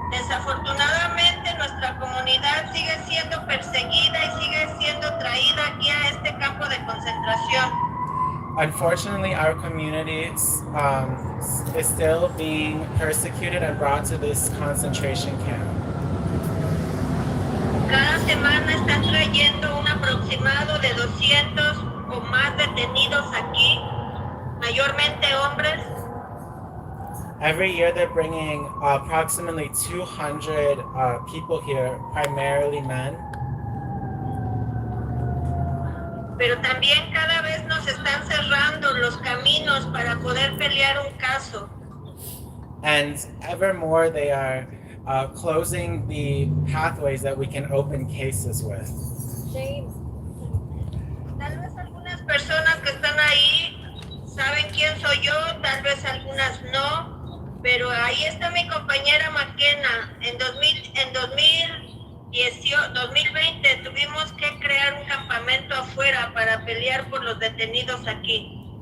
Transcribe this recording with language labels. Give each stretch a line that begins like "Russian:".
Spanish: Desafortunadamente, nuestra comunidad sigue siendo perseguida y sigue siendo traída aquí a este campo de concentración.
English: Unfortunately, our community is still being persecuted and brought to this concentration camp.
Spanish: Cada semana están trayendo un aproximado de 200 o más detenidos aquí, mayormente hombres.
English: Every year they're bringing approximately 200 people here, primarily men.
Spanish: Pero también cada vez nos están cerrando los caminos para poder pelear un caso.
English: And ever more they are closing the pathways that we can open cases with.
Spanish: Tal vez algunas personas que están ahí saben quién soy yo, tal vez algunas no, pero ahí está mi compañera McKenna. En 2020 tuvimos que crear un campamento afuera para pelear por los detenidos aquí.